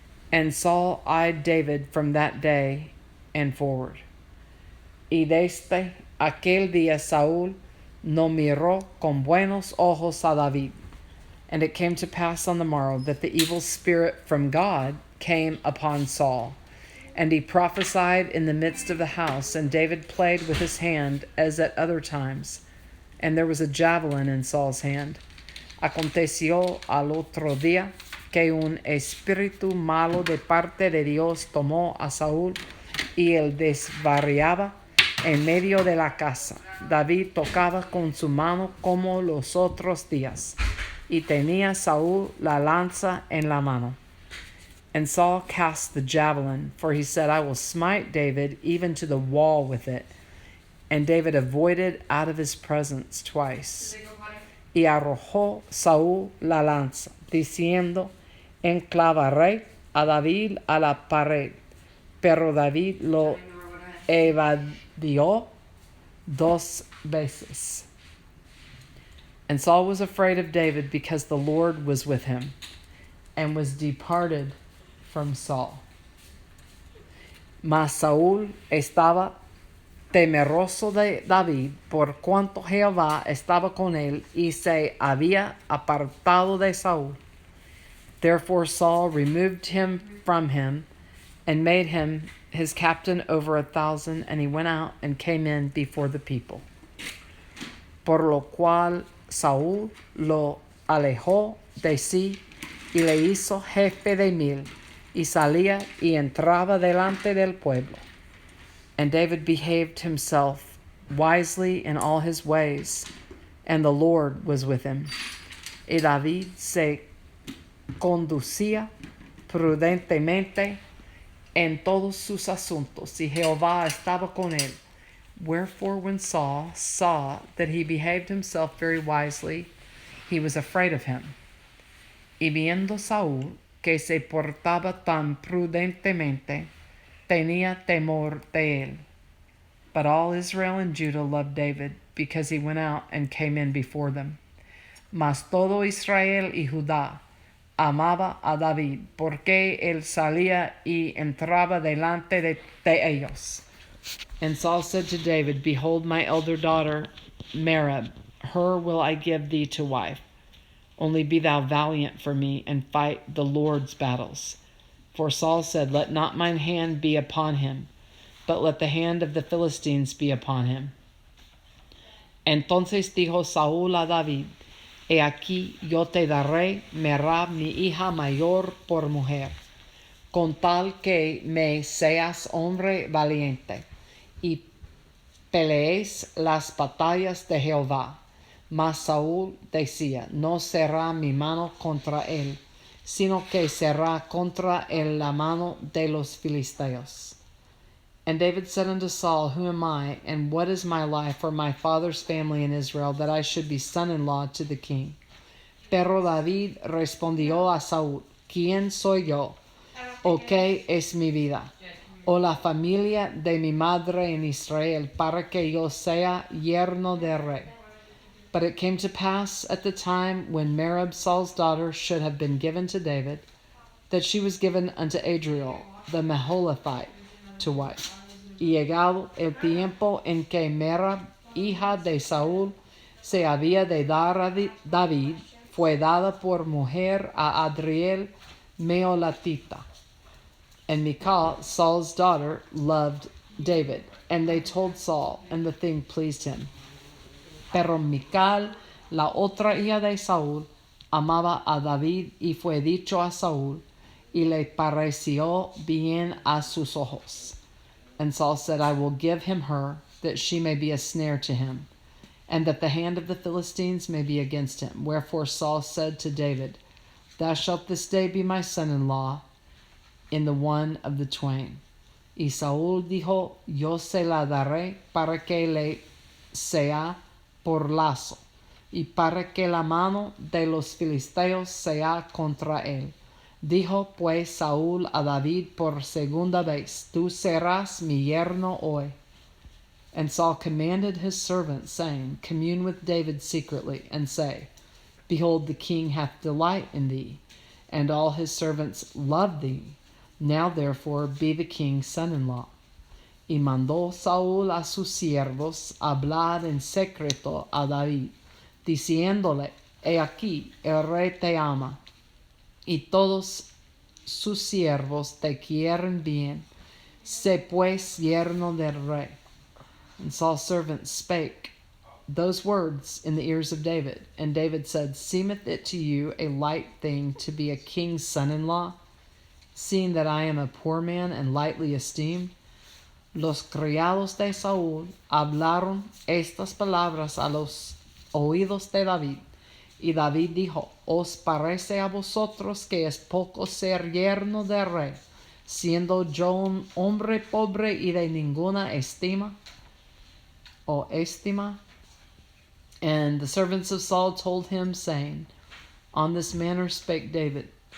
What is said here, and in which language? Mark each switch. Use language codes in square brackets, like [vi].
[en] And Saul eyed David from that day and forward. [es] Y desde aquel día Saúl no miró con buenos ojos a David. [en] And it came to pass on the morrow that the evil spirit from God came upon Saul. And he prophesied in the midst of the house, and David played with his hand as at other times. And there was a javelin in Saul's hand. [es] Aconteció al otro día que un espíritu malo de parte de Dios tomó a Saúl, y él desvariaba en medio de la casa. David tocaba con su mano como los otros días, y tenía Saúl la lanza en la mano. [en] And Saul cast the javelin, for he said, I will smite David even to the wall with it. And David avoided out of his presence twice. [es] Y arrojó Saúl la lanza, diciendo, enclavaré a David a la pared. Pero David lo evadió 2 veces. [en] And Saul was afraid of David, because the Lord was with him, and was departed from Saul. [es] Mas Saúl estaba temeroso de David, por cuanto Jehová estaba con él y se había apartado de Saúl. [en] Therefore Saul removed him from him and made him his captain over 1,000, and he went out and came in before the people. [es] Por lo cual Saúl lo alejó de sí y le hizo jefe de 1,000, y salía y entraba delante del pueblo. [en] And David behaved himself wisely in all his ways, and the Lord was with him. [es] Y David se conducía prudentemente en todos sus asuntos, y Jehová estaba con él. [en] Wherefore when Saul saw that he behaved himself very wisely, he was afraid of him. [es] Y viendo Saúl que se portaba tan prudentemente, tenía temor de él. [en] But all Israel and Judah loved David, because he went out and came in before them. [es] Mas todo Israel y Judá amaba a David, porque él salía y entraba delante de ellos. [en] And Saul said to David, Behold, my elder daughter Merab, her will I give thee to wife. Only be thou valiant for me, and fight the Lord's battles. For Saul said, Let not mine hand be upon him, but let the hand of the Philistines be upon him. [es] Entonces dijo Saúl a David, He aquí yo te daré Merab, mi hija mayor, por mujer, con tal que me seas hombre valiente, y peleéis las batallas de Jehová. Mas Saúl decía, No será mi mano contra él, sino que será contra él la mano de los filisteos. [en] And David said unto Saul, Who am I, and what is my life or my father's family in Israel, that I should be son-in-law to the king? [es] Pero David respondió a Saúl, ¿Quién soy yo? ¿O qué es mi vida? ¿O la familia de mi madre en Israel, para que yo sea yerno de rey? [en] But it came to pass at the time when Merab, Saul's daughter, should have been given to David, that she was given unto Adriel, the Meholathite, to wife. [es] Y llegado el tiempo en que Merab, hija de Saúl, se había de dar a David, fue dada por mujer a Adriel Meholatita. [en] And Michal, Saul's daughter, loved David. And they told Saul, and the thing pleased him. [es] Pero Michal, la otra hija de Saúl, amaba a David, y fue dicho a Saúl, y le pareció bien a sus ojos. [en] And Saul said, I will give him her, that she may be a snare to him, and that the hand of the Philistines may be against him. Wherefore Saul said to David, Thou shalt this day be my son-in-law in the one of the twain. [es] Y Saúl dijo, Yo se la daré para que le sea por lazo, y para que la mano de los filisteos sea contra él. Dijo pues Saúl a David por segunda vez, Tú serás mi yerno hoy. [en] And Saul commanded his servants, saying, Commune with David secretly, and say, Behold, the king hath delight in thee, and all his servants love thee. Now therefore be the king's son-in-law. [es] Y mandó Saúl a sus siervos hablar en secreto a David, diciéndole, He aquí, el rey te ama, y todos sus siervos te quieren bien. Sé pues yerno del rey. [en] And Saul's servants spake those words in the ears of David. And David said, Seemeth it to you a light thing to be a king's son-in-law, seeing that I am a poor man and lightly esteemed? [es] Los criados de Saúl hablaron estas palabras a los oídos de David. Y David dijo, ¿Os parece a vosotros que es poco ser yerno de rey, siendo yo un hombre pobre y de ninguna estima? O estima? [en] And the servants of Saul told him, saying, On this manner spake David.